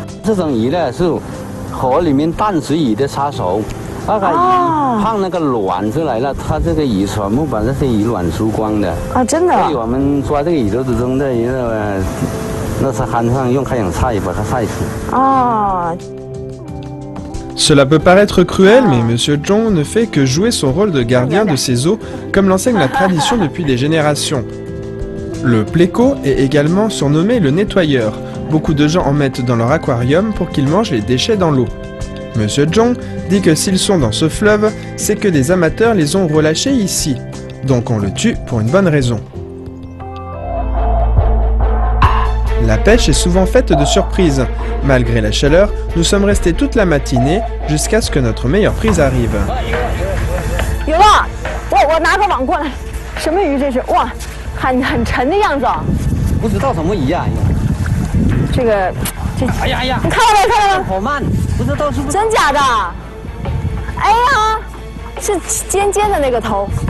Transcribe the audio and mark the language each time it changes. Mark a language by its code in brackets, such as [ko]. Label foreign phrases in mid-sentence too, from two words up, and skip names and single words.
[zh] 这种鱼呢是河里面淡水鱼的杀手，那个鱼放那个卵出来了，它这个鱼全部把这些鱼卵输光的啊，真的。所以我们抓这个鱼都是扔在那沙滩上，用太阳晒把它晒死。啊。 [fr] Cela peut paraître cruel, mais Monsieur Zhong ne fait que jouer son rôle de gardien de ces eaux, comme l'enseigne la tradition depuis des générations. Le pléco est également surnommé le nettoyeur. Beaucoup de gens en mettent dans leur aquarium pour qu'ils mangent les déchets dans l'eau. Monsieur Zhong dit que s'ils sont dans ce fleuve, c'est que des amateurs les ont relâchés ici. Donc on le tue pour une bonne raison. La pêche est souvent faite de surprises. Malgré la chaleur, nous sommes restés toute la matinée jusqu'à ce que notre meilleure prise arrive. [zh] 有了，我拿个网过来，什么鱼这是？哇，很沉的样子啊。不知道什么鱼啊？这，哎呀，你看到没？看到没？好慢，不知道是不是真假的？哎呀，是尖尖的那个头。